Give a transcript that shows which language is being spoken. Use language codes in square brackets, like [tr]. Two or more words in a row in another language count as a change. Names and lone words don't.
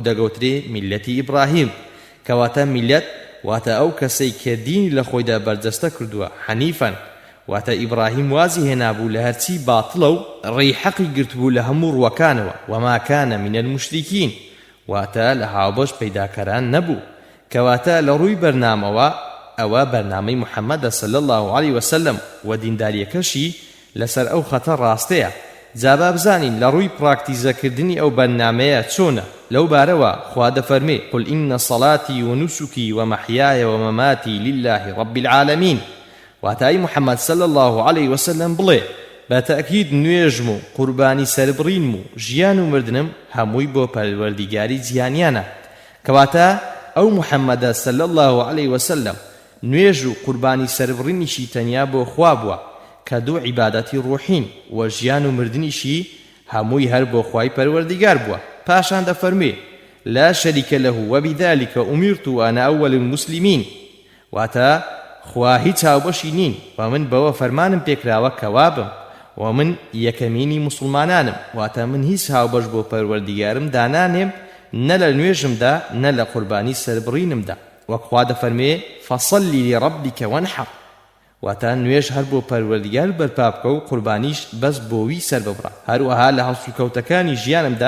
[ckb] دەگوترێ میلەتی ئیبراهیم کەواتە میلەت واتە ئەو کەسەی کە دینی لە خۆیدا بەرجەستە کردووە حەنیفەن واتە ئیبراهیم وازی هێنابوو لە هەرچی باتڵە و ڕێی حەقی گرتبوو لە هەموو ڕوەکانەوە [ar] وما كان من المشركين [ckb] واتە لە هاوبەش پەیداکەران نەبوو کەواتە لە ڕووی بەرنامەوە ئەوە بەرنامەی محەممەدە [ar] صلی الله عليه وسلم [ckb] و دینداریەکەشی لەسەر ئەو خەتە ڕاستەیە جابا بزانین لە ڕووی پراکتیزەکردنی ئەو بەرنامەیە چۆنە لەو بارەوە خوا دەفەرمێ [ar] قل إن صلاتي ونسكي ومحياي ومماتي لله رب العالمين [ckb] واتای محەممەد [ar] صلی الله عليه وسلم [ckb] بڵێ بەتەکید نوێژم و قوربانی سەربڕینم و ژیان و مردنم هەمووی بۆ پەروەردیگاری جیهانیانە کەواتە ئەو محەممەدە [ar] صلی الله عليه وسلم [ckb] نوێژ و قوربانی سەربڕینیشی تەنیا بۆ خوا بووە کە دوو عیبادەتی ڕوحین و ژیان و مردنیشی هەمووی هەر بۆ خوای پەروەردیگار بووە پاشان دەفەرمێ [ar] لا شەریکە لەه وبذلك أمرت وأنا أول المسلمين [ckb] واتە خوا هیچ هاوبەشی نین و من بەوە فەرمانم پێکراوە کەوا بم و من یەکەمینی مسلمانانم واتە من هیچ هاوبەش بۆ پەروەردیگارم دانانێم نە لە نوێژمدا نە لە قوربانی سەربڕینمدا وەک خوا دەفەرمێ [ar] فەصەلی لڕەبیکە وەنحەڕ [ckb] واتە نوێژ هەر بۆ پەروەردیگار بەرپا بکە و قوربانیش بەس بۆوی سەرببڕە هەروەها لە هەڵسوکەوتەکانی ژیانمدا